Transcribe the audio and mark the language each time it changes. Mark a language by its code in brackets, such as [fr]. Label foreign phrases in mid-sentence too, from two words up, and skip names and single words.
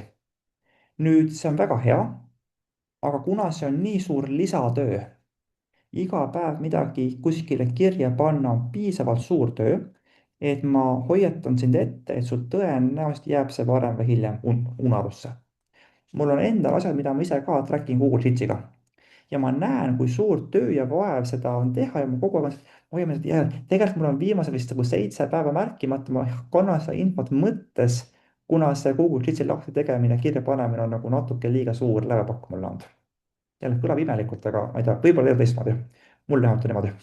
[et] nüüd see on väga hea, aga kuna see on nii suur lisatöö, iga päev midagi kuskile kirja panna on piisavalt suur töö, et ma hoiatan sind ette, et sul tõenäoliselt jääb see varem või hiljem unarusse. mul on endal asjad, mida ma ise ka track in Google Sheetsiga ja ma näen, kui suur töö ja vaev seda on teha ja ma kogu aeg hoiame, et tegelikult mul on viimased vist nagu 7 päeva märkimata, ma kannan seda infot mõttes, kuna see Google Sheetsi lahti tegemine, kirja panemine on nagu natuke liiga suur lävepakk mulle olnud. jälle kõlab imelikult, aga ma ei tea, võib-olla ei ole teistmoodi. mul vähemalt on niimoodi.